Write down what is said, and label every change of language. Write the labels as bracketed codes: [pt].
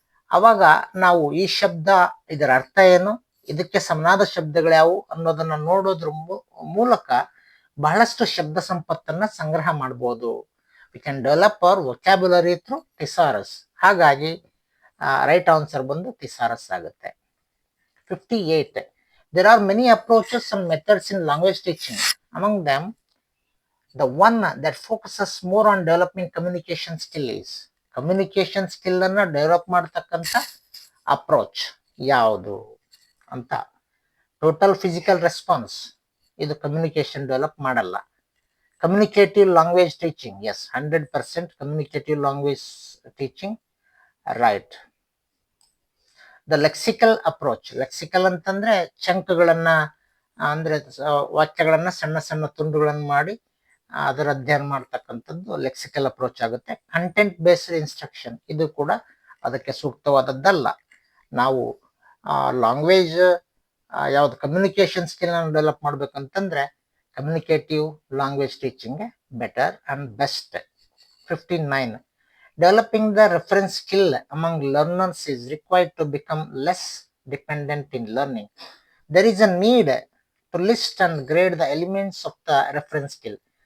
[kn] ಅವಾಗ ನಾವು ಈ ಶಬ್ದ, ಇದರ ಅರ್ಥ ಏನು, ಇದಕ್ಕೆ ಸಮನಾದ ಶಬ್ದಗಳು ಯಾವುವು ಅನ್ನೋದನ್ನ ನೋಡೋದ್ರ ಮೂಲಕ ಬಹಳಷ್ಟು ಶಬ್ದ ಸಂಪತ್ತನ್ನ ಸಂಗ್ರಹ ಮಾಡಬಹುದು. [en] We can develop our vocabulary through thesaurus. [kn] ಹಾಗಾಗಿ ರೈಟ್ ಆನ್ಸರ್ ಬಂದು ಥಿಸಾರಸ್ ಆಗುತ್ತೆ. [en] 58, there are many approaches and methods in language teaching. Among them the one that focuses more on developing communication skill is. [kn] Communication skill ಅನ್ನ develop ಮಾಡ್ತಕ್ಕಂಥ approach ಯಾವುದು ಅಂತ. Total physical response, ಇದು communication develop ಮಾಡಲ್ಲ. Communicative language teaching, S, 100% communicative language teaching right. The lexical approach, lexical ಅಂತಂದ್ರೆ ಚಂಕ್ಗಳನ್ನ, ಅಂದ್ರೆ ವಾಕ್ಯಗಳನ್ನ ಸಣ್ಣ ಸಣ್ಣ ತುಂಡುಗಳನ್ನು ಮಾಡಿ ಅದರ ಅಧ್ಯಯನ ಮಾಡ್ತಕ್ಕಂಥದ್ದು ಲೆಕ್ಸಿಕಲ್ ಅಪ್ರೋಚ್ ಆಗುತ್ತೆ. ಕಂಟೆಂಟ್ ಬೇಸ್ಡ್ ಇನ್ಸ್ಟ್ರಕ್ಷನ್, ಇದು ಕೂಡ ಅದಕ್ಕೆ ಸೂಕ್ತವಾದದ್ದಲ್ಲ. ನಾವು ಲ್ಯಾಂಗ್ವೇಜ್ ಯಾವ್ದು ಕಮ್ಯುನಿಕೇಶನ್ ಸ್ಕಿಲ್ ಅನ್ನು develop ಮಾಡ್ಬೇಕಂತಂದ್ರೆ communicative language teaching [en] Better and best. 59, developing the reference skill among learners is required to become less dependent in learning. There is a need to list and grade the elements of the reference skill.